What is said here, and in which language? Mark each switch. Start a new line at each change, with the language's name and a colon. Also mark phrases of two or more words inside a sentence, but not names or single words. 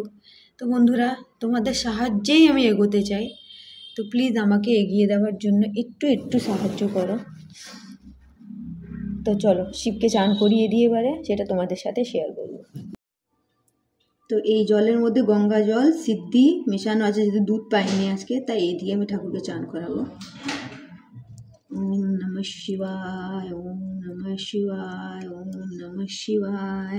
Bangla: তো বন্ধুরা, তোমাদের সাহায্যেই আমি এগোতে চাই, তো প্লিজ আমাকে এগিয়ে দেওয়ার জন্য একটু একটু সাহায্য করো। তো চলো শিবকে চান করিয়ে দিয়ে এবারে সেটা তোমাদের সাথে শেয়ার করবো। তো এই জলের মধ্যে গঙ্গা জল সিদ্ধি মেশানো আছে, যেহেতু দুধ পাইনি আজকে, তাই এই দিয়ে আমি ঠাকুরকে চান করাবো।
Sanskrit: ওম নমঃ শিবায়, ওম নমঃ শিবায়, ওম নমঃ শিবায়।